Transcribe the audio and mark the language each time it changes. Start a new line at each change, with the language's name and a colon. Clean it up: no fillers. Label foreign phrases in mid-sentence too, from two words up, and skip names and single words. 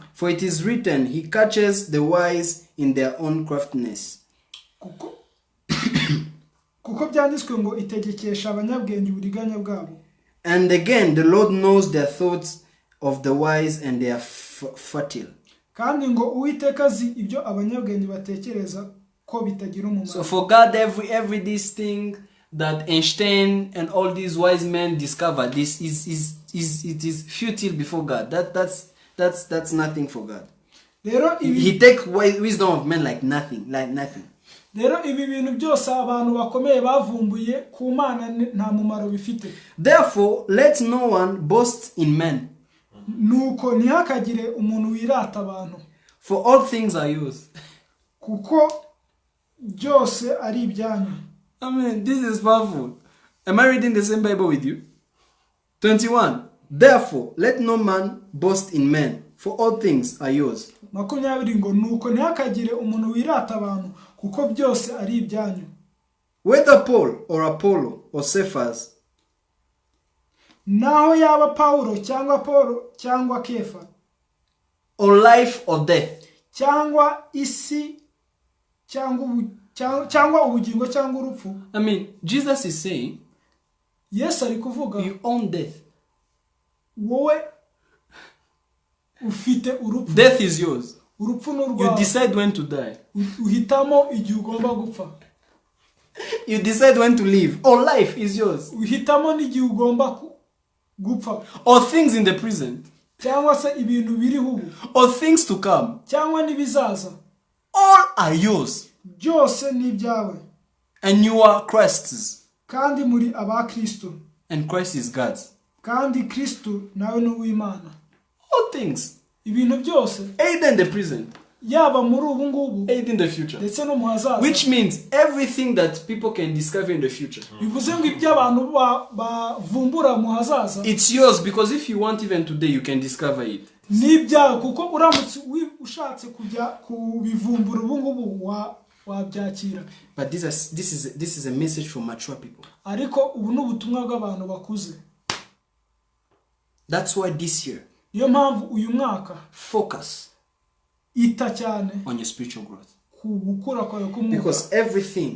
English: For it is written, he catches the wise in their own craftiness.
Kinyarwanda: Kuko byanditswe ngo itegekesha abanyabwenge uburiganya bwabo.
English: And again, the Lord knows their thoughts of the wise, and they are fertile.
Kinyarwanda: Kandi ngo Uwiteka azi ibyo abanyabwenge batekereza ko bitagira umumaro.
English: So for God, every this thing that Einstein and all these wise men discovered, this is futile before God. That's nothing for God. He take wisdom of men like nothing.
Kinyarwanda: Rero ibi bintu byose abantu bakomeye bavumbuye ku Mana nta mumaro bifite.
English: Therefore, let no one boast in men.
Kinyarwanda: Nuko ntihakagire umuntu wirata abantu.
English: For all things are yours.
Kinyarwanda: Kuko byose ari ibyanyu.
English: I mean, this is powerful. Am I reading the same Bible with you? 21. Therefore, let no man boast in men, for all things are yours.
Kinyarwanda: 20 ngo nuko ntihakagire umuntu wirata abantu kuko byose ari ibyanyu.
English: Whether Paul or Apollo or Cephas,
Kinyarwanda: naho yaba Paulo cyangwa Kefa,
English: or life or death,
Kinyarwanda: cyangwa isi cyangwa ubugingo cyangwa urupfu.
English: I mean, Jesus is saying,
Kinyarwanda: Yes ari kuvuga,
English: you own death.
Kinyarwanda: Wowe ufite urupfu.
English: Death is yours.
Kinyarwanda: Urupfu n'urwawe.
English: You decide when to die.
Kinyarwanda: Uhitamo igihe ugomba gupfa.
English: You decide when to live. Or life is yours.
Kinyarwanda: Uhitamo n'igihe ugomba gupfa.
English: Or things in the present.
Kinyarwanda: Cyangwa se ibintu biriho ubu.
English: Or things to come.
Kinyarwanda: Cyangwa nibizaza.
English: All are yours.
Kinyarwanda: Byose ni ibyawe.
English: And you are Christ's.
Kinyarwanda: Kandi muri aba Kristo.
English: And Christ is God's.
Kinyarwanda: Kandi Kristo nawe ni uw'Imana.
English: All things.
Kinyarwanda: Ibintu byose.
English: Either in the present.
Kinyarwanda: Yaba muri ubu ngubu.
English: Either in the future.
Kinyarwanda: Ndetse no mu hazaza.
English: Which means everything that people can discover in the future.
Kinyarwanda: Bivuze ngo ibyo abantu bavumbura mu hazaza.
English: It's yours, because if you want even today, you can discover it.
Kinyarwanda: Ni ibyawe kuko uramutse ushatse kujya kubivumbura ubu ngubu wabyakira.
English: But this is a message for mature people.
Kinyarwanda: Ariko ubu n'ubutumwa bw'abantu bakuze.
English: That's why this year,
Kinyarwanda: niyo mpamvu uyu mwaka
English: focus
Kinyarwanda: ita cyane
English: on your spiritual growth.
Kinyarwanda: ku gukura kwawe k'umwuka,
English: Because everything,